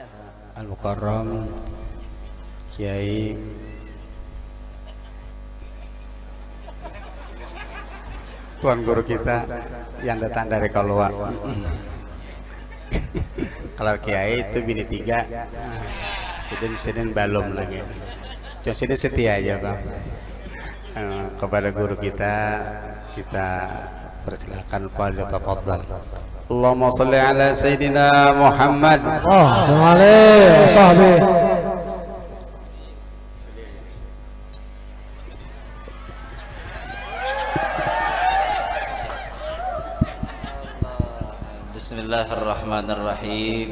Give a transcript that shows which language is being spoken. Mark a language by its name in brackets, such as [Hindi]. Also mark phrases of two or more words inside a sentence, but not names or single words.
[Banjar] Al-Mukarram Kiai Tuan guru kita yang datang dari Kolwa. Kalau Kiai itu bini 3, Sidin balum lagi. Cuma Sidin setia aja Bang. Kepada guru kita persilakan pada tafadhal. [Arabic] اللهم صل على سيدنا محمد. صلى الله عليه Bismillahirrahmanirrahim.